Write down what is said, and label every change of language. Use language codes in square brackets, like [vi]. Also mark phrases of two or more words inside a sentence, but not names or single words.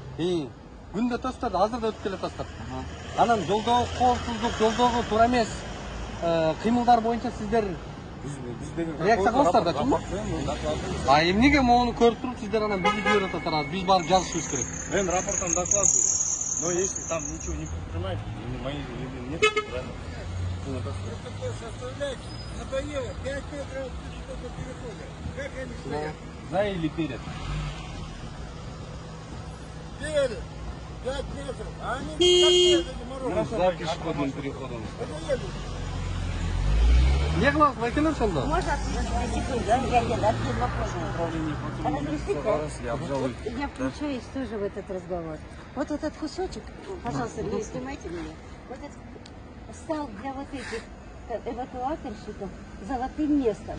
[ky] Күндө төстөр, азыр да өтүп келе атасыздар. Анан жолдогу коопсуздук, жолдогу туура эмес кыймылдар боюнча сиздер реакция кыласыздар да, чынбы? Эмнеге могуну көрүп туруп сиздер анан бизди жиберип атасыздар? Биз барып жазышыбыз керек. [ru] Мен рапортом докладываю. Но если там ничего не предпринимаете, мои нет, правильно? Составляйте. Надоело. 5 метров что-то переходят. Как они стоят? За или перед? Перед. 5 метров. А они как перед морозом. За пешеходным переходом. Надоели. [ky] Не кылабыз, байкелер ошондо? [ru] Можно секунду, я один вопрос. Разрешите? Я включаюсь тоже в этот разговор. Вот этот кусочек, пожалуйста, не снимайте меня. Вот этот стал для вот этих эвакуаторщиков золотым местом.